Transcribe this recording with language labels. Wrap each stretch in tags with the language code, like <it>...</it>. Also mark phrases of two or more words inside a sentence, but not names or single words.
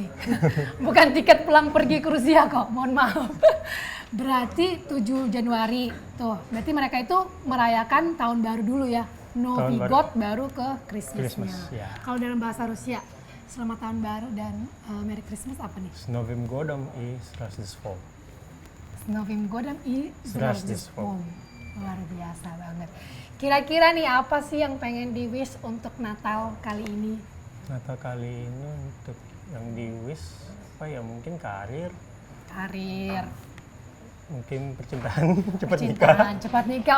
<id>Bukan tiket pulang pergi ke Rusia kok, mohon maaf. Berarti 7 Januari tuh, berarti mereka itu merayakan tahun baru dulu ya. Novi Tahun baru. God baru ke Christmas-nya. Christmas, ya. Kalau dalam bahasa Rusia, selamat tahun baru dan</id> <en>Merry Christmas</en> <id>apa nih?</id> <ru>С Новым годом и с Рождеством. Новым годом и Rождеством.</ru> <id>Luar biasa banget. Kira-kira nih apa sih yang pengen di wish untuk Natal kali ini? Natal kali ini untuk yang di wish apa ya, mungkin karir, Karir, mungkin percintaan, cepat nikah. cintaan, cepat nikah.</id>